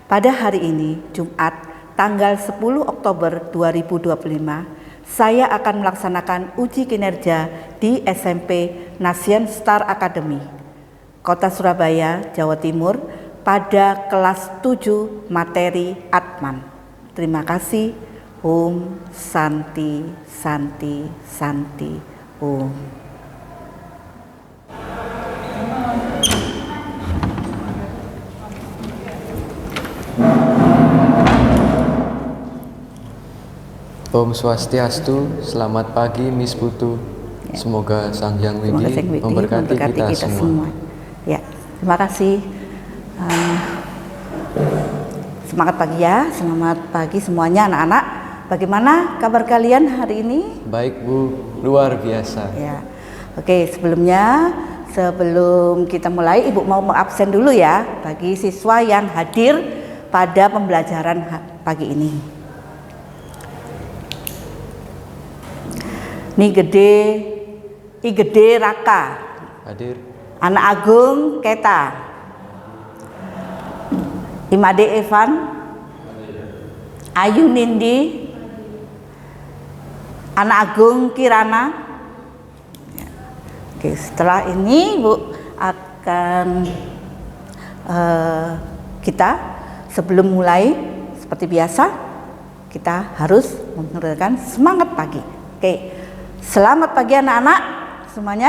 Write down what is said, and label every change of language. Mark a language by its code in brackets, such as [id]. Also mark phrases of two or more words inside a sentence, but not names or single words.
[id] Pada hari ini, Jumat, tanggal 10 Oktober 2025, saya akan melaksanakan uji kinerja di SMP Nasian Star Academy, Kota Surabaya, Jawa Timur, pada kelas 7 materi Atman. Terima kasih. [ban] Om Santi Santi Santi Om. Om Swastiastu, [id] selamat pagi Miss Putu. Ya. Semoga Sang Hyang Widi memberkati kita semua. Ya, terima kasih. Semangat pagi ya, selamat pagi semuanya anak-anak. Bagaimana kabar kalian hari ini? Baik Bu, luar biasa. Ya, oke, sebelum kita mulai, Ibu mau mengabsen dulu ya bagi siswa yang hadir pada pembelajaran pagi ini. I gede Raka. Hadir. Anak Agung Keta. Imade Evan. Ayu Nindi. Anak Agung Kirana. Oke, setelah ini Bu akan kita sebelum mulai seperti biasa kita harus mengerjakan semangat pagi. Oke, selamat pagi anak-anak semuanya.